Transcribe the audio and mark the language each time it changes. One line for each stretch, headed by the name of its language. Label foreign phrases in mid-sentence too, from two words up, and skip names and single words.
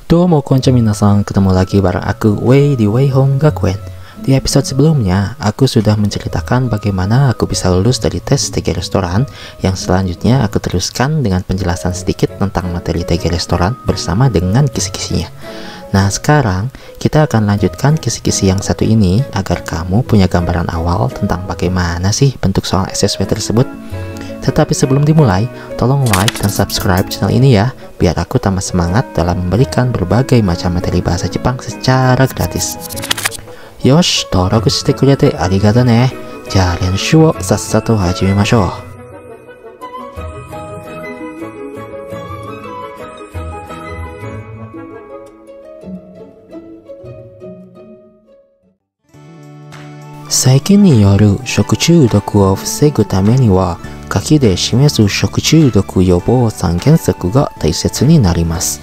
Japanese: どうもこんにちは皆さん,
Indonesian: ketemu lagi bareng aku Wei di Wei Home Gakuen. Di episode sebelumnya, aku sudah menceritakan bagaimana aku bisa lulus dari tes TG Restoran, yang selanjutnya aku teruskan dengan penjelasan sedikit tentang materi TG Restoran bersama dengan kisi-kisinya. Nah, sekarang kita akan lanjutkan kisi-kisi yang satu ini agar kamu punya gambaran awal tentang bagaimana sih bentuk soal SSW tersebut. Tetapi sebelum dimulai, tolong like dan subscribe channel ini ya, biar aku tambah semangat dalam memberikan berbagai macam materi bahasa Jepang secara gratis.
Japanese: Yosh,登録してくれてありがとね。じゃあ練習をさっさと始めましょう。細菌による食中毒を防ぐためには、書きで示す食中毒予防3原則が大切になります。